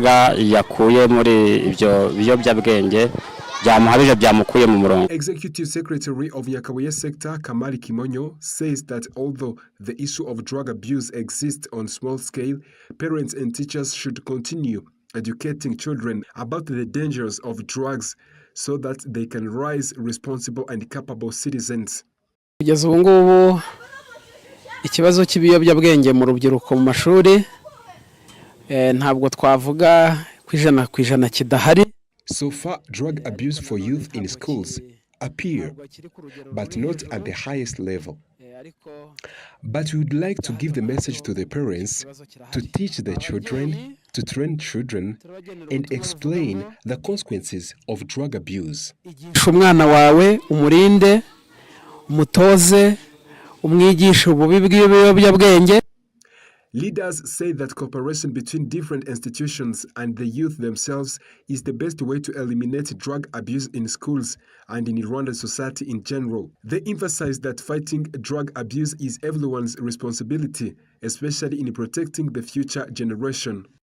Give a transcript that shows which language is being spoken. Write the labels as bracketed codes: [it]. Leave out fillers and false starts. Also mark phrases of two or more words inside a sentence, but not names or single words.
[en] Executive Secretary of Yakabuye sector, Kamali Kimonyo, says that although the issue of drug abuse exists on small scale, parents and teachers should continue educating children about the dangers of drugs so that they can rise responsible and capable citizens. [rw] Kugeza ubu ngubu ikibazo cy'ibiyobyabwenge mu rubyiruko mu mashuri ntabwo twavuga kwijana kidahari. [en] So far, drug abuse for youth in schools appear, but not at the highest level. But we would like to give the message to the parents to teach the children, to train children, and explain the consequences of drug abuse. [rw] Umwana wawe umurinde, umutoze, umwigishe ububi bw'ibiyobyabwenge. [en] Leaders say that cooperation between different institutions and the youth themselves is the best way to eliminate drug abuse in schools and in Rwandan society in general. They emphasize that fighting drug abuse is everyone's responsibility, especially in protecting the future generation.